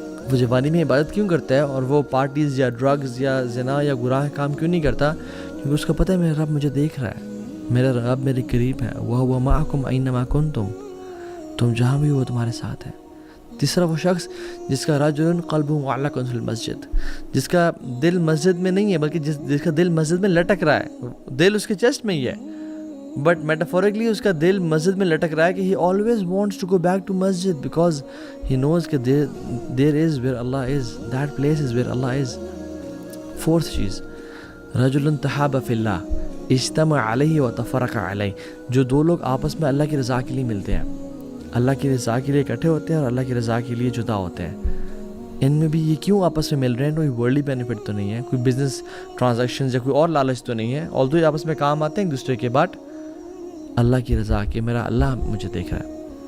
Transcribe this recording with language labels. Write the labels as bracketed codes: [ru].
[ur] وہ جوانی میں عبادت کیوں کرتا ہے اور وہ پارٹیز یا ڈرگز یا زنا یا گناہ کام کیوں نہیں کرتا؟ کیونکہ اس کو پتہ ہے میرا رب مجھے دیکھ رہا ہے, میرا رب میرے قریب ہے. [ar] وَهُوَ مَعَكُمْ أَيْنَمَا كُنْتُمْ, [ur] تم جہاں بھی وہ تمہارے ساتھ ہے. تیسرا, وہ شخص جس کا [ar] رجل قلبہ معلق فی المسجد, [ur] جس کا دل مسجد میں نہیں ہے بلکہ جس کا دل مسجد میں لٹک رہا ہے. دل اس کے چیسٹ میں ہی ہے [en] but metaphorically [ur] اس کا دل مسجد میں لٹک رہا ہے کہ [en] he always wants to go back to masjid because he knows کہ there is where Allah is, that place is where Allah is. [ur] Fourth چیز, [ar] رجل تحاب فی اللہ اجتمع علیہ وتفرق علیہ, [ur] جو 2 لوگ آپس میں اللہ کی رضا کے لیے ملتے ہیں, اللہ کی رضا کے لیے اکٹھے ہوتے ہیں اور اللہ کی رضا کے لیے جدا ہوتے ہیں. ان میں بھی یہ کیوں آپس میں مل رہے ہیں؟ کوئی ورلڈلی بینیفٹ تو نہیں ہے, کوئی بزنس ٹرانزیکشنز یا کوئی اور لالچ تو نہیں ہے, although یہ آپس میں کام آتے ہیں ایک دوسرے کے, بٹ اللہ کی رضا کہ میرا اللہ مجھے دیکھ رہا ہے.